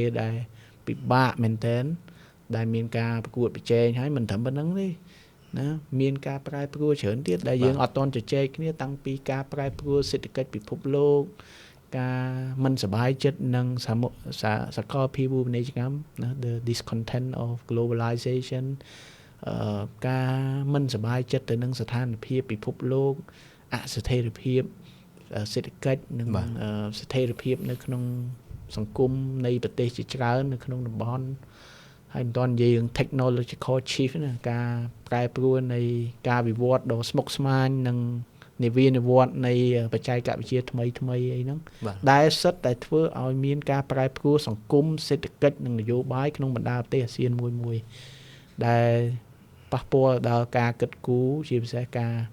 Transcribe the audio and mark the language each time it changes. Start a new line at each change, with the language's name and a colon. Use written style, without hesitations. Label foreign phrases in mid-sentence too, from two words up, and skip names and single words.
Khmer: ដែលពិបាកមែនទែនដែលមានការប្រកួតប្រជែងហើយមិនត្រឹមប៉ុណ្្នឹងទេណាមានការប្រែប្រួលច្រើនទៀតដែលយើងអត់ទាន់ជជែកគ្នាតាំងពីការប្រែប្រួលសេដ្ឋកិច្ចពិភពលោក ការមិនសบายចិត្តនឹងសកលភាវូបនីយកម្មណា
English: the discontent of globalization
Khmer: ការមិនសบายចិត្តទៅនឹងស្ថានភាពពិភពលោក អស្ថិរភាពសេដ្ឋកិច្ចនិងស្ថិរភាពនៅក្នុងសង្គមនៃប្រទេសជាច្រើននៅក្នុងតំបន់ហើយមិនទាន់និយាយរឿង
English: technological shift
Khmer: ណាការប្រែប្រួលនៃការវិវត្តដ៏ស្មុគស្មាញនិងនិវត្តនៃបច្ចេកវិទ្យាថ្មីអីហ្នឹងដែលសិតតែធ្វើឲ្យមានការប្រែប្រួលសង្គមសេដ្ឋកិច្ចនិងនយោបាយក្នុងបណ្ដាប្រទេសអាស៊ានមួយដែលប៉ះពាល់ដល់ការគិតគូរជាពិសេសការ